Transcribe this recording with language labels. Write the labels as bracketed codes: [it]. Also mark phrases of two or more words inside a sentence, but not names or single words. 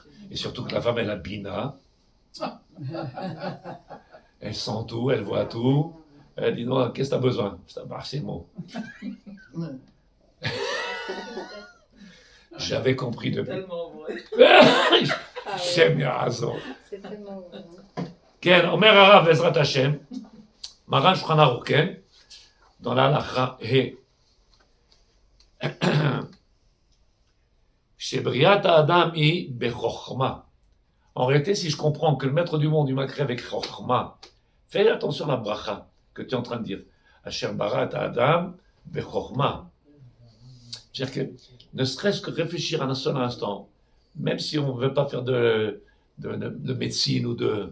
[fr] Et surtout que la femme, elle a bina. Elle sent tout, elle voit tout. Elle dit non, qu'est-ce que tu as besoin? C'est bon. J'avais compris depuis. Tellement vrai. J'aime bien raison. C'est tellement vrai. [he] כן, אומר הרב בעזרת השם, מרן שולחן ערוך, כן? [fr] dans l'halakha [he] ה' שבריאת האדם היא בחוכמה. [fr] En réalité, si je comprends que le maître du monde, il m'a créé avec chokhma, fais attention à la bracha que tu es en train de dire. [he] אשר ברא אדם בחכמה. [fr] C'est-à-dire que, ne serait-ce que réfléchir un seul instant, même si on ne veut pas faire de médecine ou de...